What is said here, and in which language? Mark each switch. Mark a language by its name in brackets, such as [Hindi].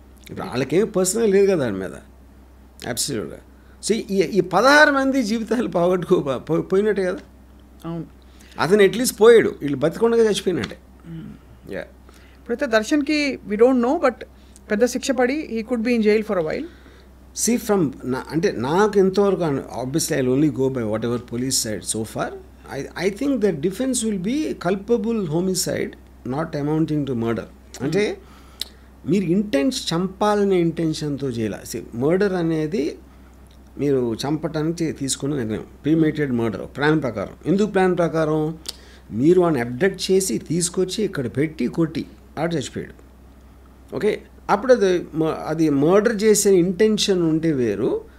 [Telugu] ఇప్పుడు వాళ్ళకేం పర్సనల్ లేదు కదా దాని మీద. అబ్సల్యూట్గా. సో ఈ 16 మంది జీవితాలు పోయినట్టే కదా. అవును, అతను అట్లీస్ట్ పోయాడు, వీళ్ళు బతికొండగా చచ్చిపోయినట్టే. ఇప్పుడైతే దర్శన్కి [English] we don't know, but [Telugu] పెద్ద శిక్ష పడి [English] He could be in jail for a while. See from [Telugu] అంటే నాకు ఎంతవరకు [English] obviously I'll only go by whatever police said so far. I think the defense will be culpable homicide not amounting to murder. [Telugu] అంటే మీరు చంపాలనే ఇంటెన్షన్తో చేయాలి. Murder అనేది మీరు చంపటానికి తీసుకున్న నిర్ణయం, ప్రీమేటెడ్ మర్డర్ ప్లాన్ ప్రకారం. ఎందుకు ప్లాన్ ప్రకారం? మీరు వాడిని అబ్డక్ట్ చేసి తీసుకొచ్చి ఇక్కడ పెట్టి కొట్టి ఆడు చచ్చిపోయాడు. ఓకే, అప్పుడు అది మర్డర్ చేసే ఇంటెన్షన్ ఉంటే వేరు.